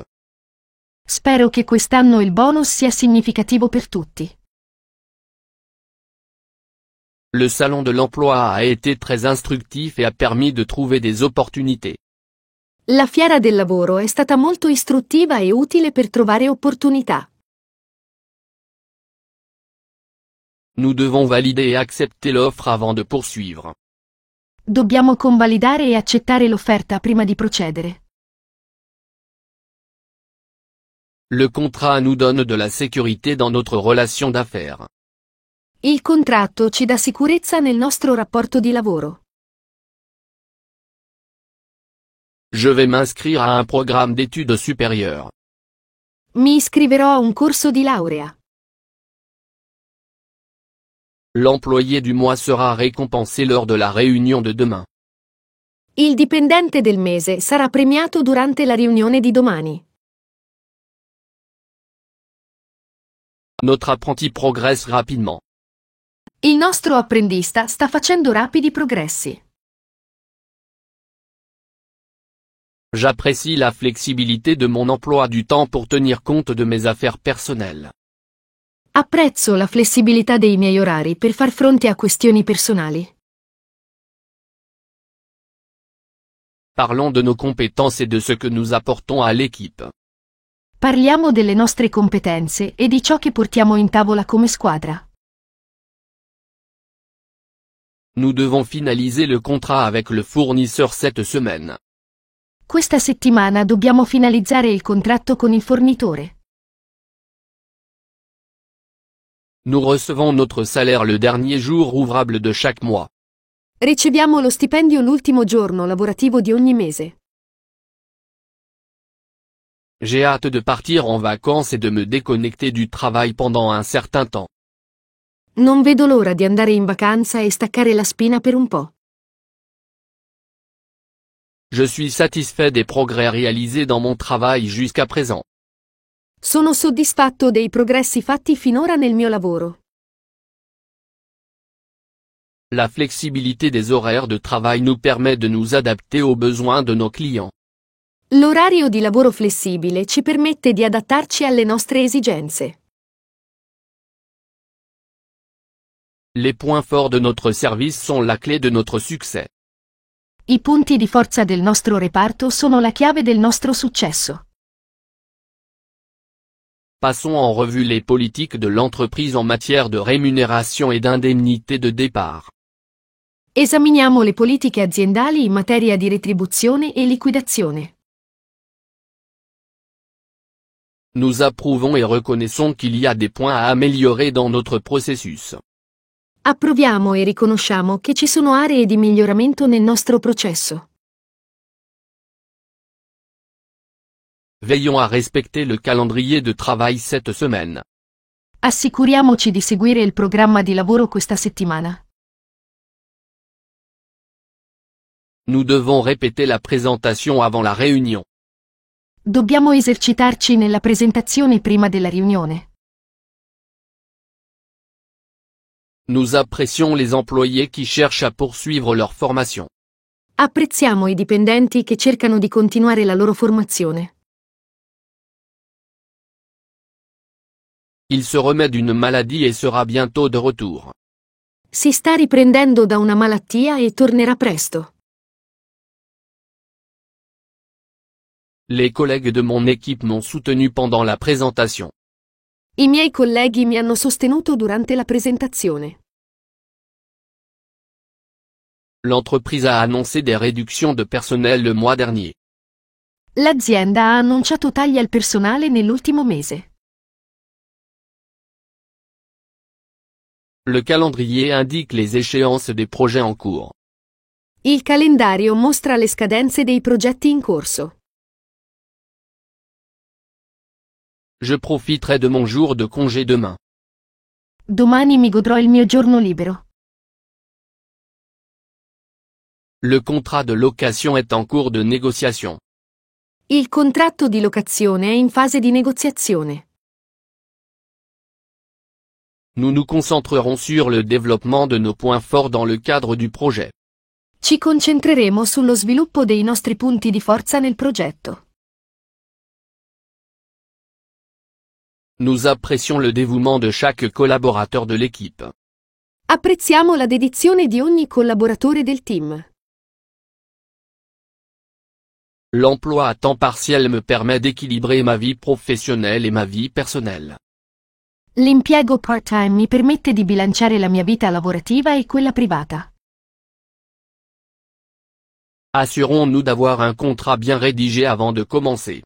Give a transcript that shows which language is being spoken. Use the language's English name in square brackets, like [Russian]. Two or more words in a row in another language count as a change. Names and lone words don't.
[Italian] Spero che quest'anno il bonus sia significativo per tutti. [French] Le salon de l'emploi a été très instructif et a permis de trouver des opportunités. [Italian] La fiera del lavoro è stata molto istruttiva e utile per trovare opportunità. [French] Nous devons valider et accepter l'offre avant de poursuivre. [Italian] Dobbiamo convalidare e accettare l'offerta prima di procedere. [French] Le contrat nous donne de la sécurité dans notre relation d'affaires. [Italian] Il contratto ci dà sicurezza nel nostro rapporto di lavoro. [French] Je vais m'inscrire à un programme d'études supérieures. [Italian] Mi iscriverò a un corso di laurea. [French] L'employé du mois sera récompensé lors de la réunion de demain. [Italian] Il dipendente del mese sarà premiato durante la riunione di domani. [French] Notre apprenti progresse rapidement. [Italian] Il nostro apprendista sta facendo rapidi progressi. [French] J'apprécie la flexibilité de mon emploi du temps pour tenir compte de mes affaires personnelles. [Italian] Apprezzo la flessibilità dei miei orari per far fronte a questioni personali. [French] Parlons de nos compétences et de ce que nous apportons à l'équipe. [Italian] Parliamo delle nostre competenze e di ciò che portiamo in tavola come squadra. [French] Nous devons finaliser le contrat avec le fournisseur cette semaine. [Italian] Questa settimana dobbiamo finalizzare il contratto con il fornitore. [French] Nous recevons notre salaire le dernier jour ouvrable de chaque mois. [Italian] Riceviamo lo stipendio l'ultimo giorno lavorativo di ogni mese. [French] J'ai hâte de partir en vacances et de me déconnecter du travail pendant un certain temps. [Italian] Non vedo l'ora di andare in vacanza e staccare la spina per un po'. [French] Je suis satisfait des progrès réalisés dans mon travail jusqu'à présent. [Italian] Sono soddisfatto dei progressi fatti finora nel mio lavoro. [French] La flexibilité des horaires de travail nous permet de nous adapter aux besoins de nos clients. [Italian] L'orario di lavoro flessibile ci permette di adattarci alle nostre esigenze. [French] Les points forts de notre service sont la clé de notre succès. [Italian] I punti di forza del nostro reparto sono la chiave del nostro successo. [French] Passons en revue les politiques de l'entreprise en matière de rémunération et d'indemnité de départ. [Italian] Esaminiamo le politiche aziendali in materia di retribuzione e liquidazione. [French] Nous approuvons et reconnaissons qu'il y a des points à améliorer dans notre processus. [Italian] Approviamo e riconosciamo che ci sono aree di miglioramento nel nostro processo. [French] Veillons à respecter le calendrier de travail cette semaine. [Italian] Assicuriamoci di seguire il programma di lavoro questa settimana. [French] Nous devons répéter la présentation avant la réunion. [Italian] Dobbiamo esercitarci nella presentazione prima della riunione. [French] Nous apprécions les employés qui cherchent à poursuivre leur formation. [Italian] Apprezziamo i dipendenti che cercano di continuare la loro formazione. [French] Il se remet d'une maladie et sera bientôt de retour. [Italian] Si sta riprendendo da una malattia e tornerà presto. [French] Les collègues de mon équipe m'ont soutenu pendant la présentation. [Italian] I miei colleghi mi hanno sostenuto durante la presentazione. [French] L'entreprise a annoncé des réductions de personnel le mois dernier. [Italian] L'azienda ha annunciato tagli al personale nell'ultimo mese. [French] Le calendrier indique les échéances des projets en cours. [Italian] Il calendario mostra le scadenze dei progetti in corso. [French] Je profiterai de mon jour de congé demain. [Italian] Domani mi godrò il mio giorno libero. [French] Le contrat de location est en cours de négociation. [Italian] Il contratto di locazione è in fase di negoziazione. [French] Nous nous concentrerons sur le développement de nos points forts dans le cadre du projet. [Italian] Ci concentreremo sullo sviluppo dei nostri punti di forza nel progetto. [French] Nous apprécions le dévouement de chaque collaborateur de l'équipe. [Italian] Apprezziamo la dedizione di ogni collaboratore del team. [French] L'emploi à temps partiel me permet d'équilibrer ma vie professionnelle et ma vie personnelle. [Italian] L'impiego part-time mi permette di bilanciare la mia vita lavorativa e quella privata. [French] Assurons-nous d'avoir un contrat bien rédigé avant de commencer.